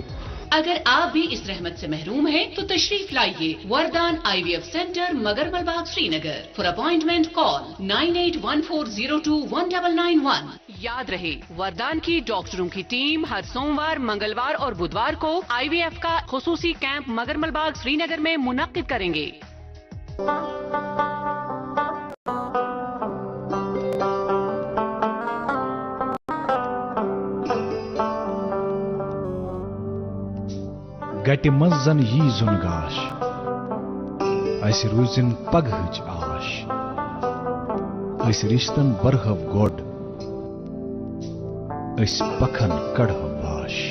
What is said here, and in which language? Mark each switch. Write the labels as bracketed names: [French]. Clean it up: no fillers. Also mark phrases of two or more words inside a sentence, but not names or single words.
[Urdu] اگر آپ بھی اس رحمت سے محروم ہیں تو تشریف لائیے وردان IVF سینٹر مگرمل باغ سری نگر. [English] for appointment call 9814021991. [Urdu] یاد رہے وردان کی ڈاکٹروں کی ٹیم ہر سوموار, منگلوار اور بدوار کو IVF کا خصوصی کیمپ مگرمل باغ سری نگر میں منعقد کریں گے. [Kashmiri] گٹہِ منٛز زن یی زُن گاش اسہِ روٗزِن پگہٕچ آش أسۍ رِشتن برہو گۄڈ أسۍ پکھن کڑہو واش.